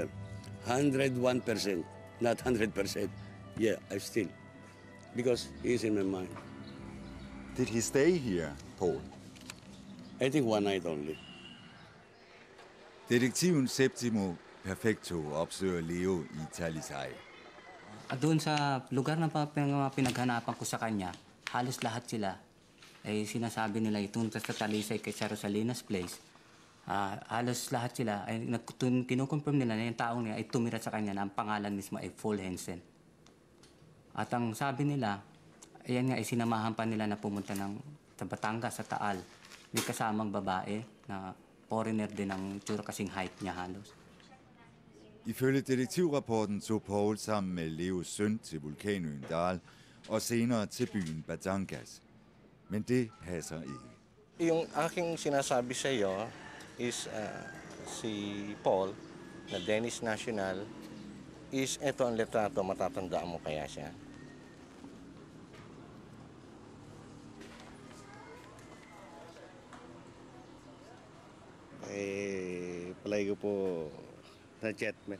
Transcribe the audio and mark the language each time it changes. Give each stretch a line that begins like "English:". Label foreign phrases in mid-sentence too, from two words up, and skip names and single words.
English: 101%, not 100%. Yeah, I still. Because he's in my mind. Did he stay here, Paul? I think one night only.
Danish: Detektiven Septimo Perfecto opsøger Leo i Talisay.
Filipino: At doon sa lugar na pinaghanapan ko sa kanya, halos lahat sila ay sinasabi nila itong sa Talisay kay Rosalinas Place. Halos lahat sila ay kinukonfirm nila na yung taong niya ay tumira sa kanya na ang pangalan mismo ay Paul Hensen. At ang sabi nila, ayan nga, isinamahan pa nila na pumunta sa Batangas, sa Taal. May kasamang babae na foreigner din ng tsura kasing height niya halos.
Danish: Ifølge detektivrapporten tog Paul sammen med Leos søn til vulkanøen Dal og senere til byen Batangas. Men det passer ikke.
Filipino: Yung aking sinasabi sa iyo is si Paul na
English: Danish national
Filipino: is eto ang letrato, matatandaan mo kaya siya. Palagi ko po na chatmate.